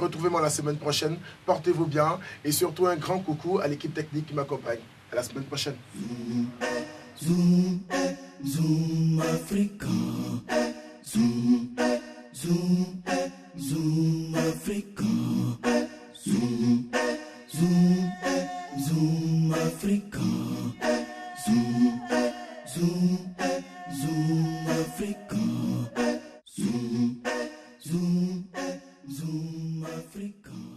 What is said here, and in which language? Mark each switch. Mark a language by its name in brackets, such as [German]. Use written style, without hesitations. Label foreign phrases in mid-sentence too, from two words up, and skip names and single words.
[French] Retrouvez-moi la semaine prochaine. Portez-vous bien. Et surtout, un grand coucou à l'équipe technique qui m'accompagne. À la semaine prochaine. Zoom, Zoom Africa. Zoom, Zoom, Zoom Africa. Zoom, Zoom, Zoom Africa. Zoom, Zoom, Zoom Africa. Zoom, Zoom, Zoom Africa.